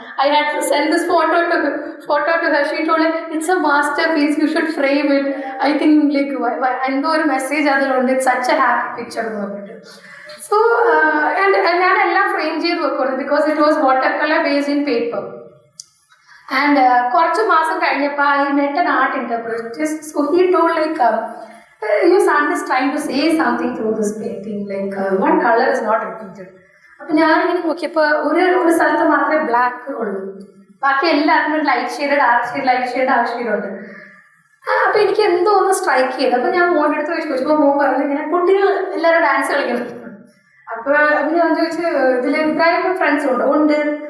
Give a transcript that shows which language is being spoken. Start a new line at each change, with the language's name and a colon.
English: I had to send this photo to her. She told it's a masterpiece, you should frame it. I think like
Malayalam: എന്തോ ഒരു message അതിലുണ്ട്,
English: It's such a happy picture എന്ന് പറഞ്ഞിട്ട്. So
Malayalam: ഞാൻ എല്ലാം frame ചെയ്ത് വെക്കുന്നത്
English: Because it was watercolour based in paper. And
Malayalam: കുറച്ച് മാസം കഴിഞ്ഞപ്പോൾ
English: I met an art interpreter. So he told like your son is trying to say something through this painting, like one color is not repeated.
Malayalam: അപ്പോൾ ഞാനിങ്ങനെ നോക്കിയപ്പോൾ ഒരു സ്ഥലത്ത് മാത്രമേ black ഉള്ളൂ, ബാക്കി എല്ലാത്തിനും light shade, dark shade, light shade, dark shade ഉണ്ട്. അപ്പോൾ എനിക്ക് എന്തോ ഒന്ന് സ്ട്രൈക്ക് ചെയ്തു. അപ്പോൾ ഞാൻ മോൻ്റെ അടുത്ത് ചോദിച്ചപ്പോൾ മോൻ പറഞ്ഞു ഇങ്ങനെ കുട്ടികൾ എല്ലാവരും ഡാൻസ് കളിക്കണം. അപ്പോൾ ഞാൻ ചോദിച്ചു ഇതിൽ ഇബ്രാഹിം ഫ്രണ്ട്സ് ഉണ്ട്.